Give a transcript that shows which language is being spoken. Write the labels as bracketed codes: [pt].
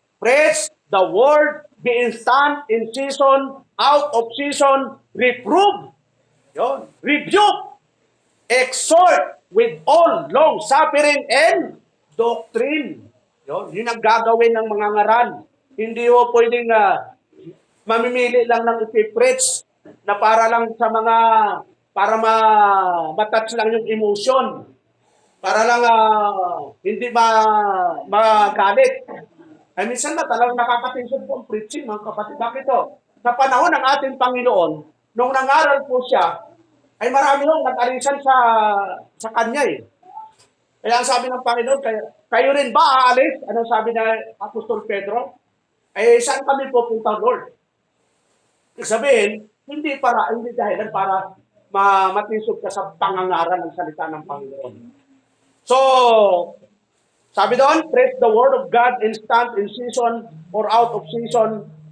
[en] Preach the word, be instant in season, out of season, reprove, yun, rebuke, exhort with all long suffering and doctrine. [tl] Yun ang gagawin ng mga ngaran. Hindi ho pwedeng mamimili lang ng ipipreach na para lang sa mga, para matouch lang yung emotion. Para lang hindi magalit. Ay minsan na talagang nakakatension po ang preaching, mga kapatid. Bakit to? Sa panahon ng ating Panginoon, nung nangaral po siya, ay marami nung nag-arisan sa kanya eh. Kaya ang sabi ng Panginoon, kayo rin ba aalis? Anong sabi na Apostol Pedro? Saan kami pupunta, Lord? Ibig sabihin, hindi dahilan para matisog ka sa pangangaral ng salita ng Panginoon. So, sabi doon, [en] preach the word of God instant in season or out of season.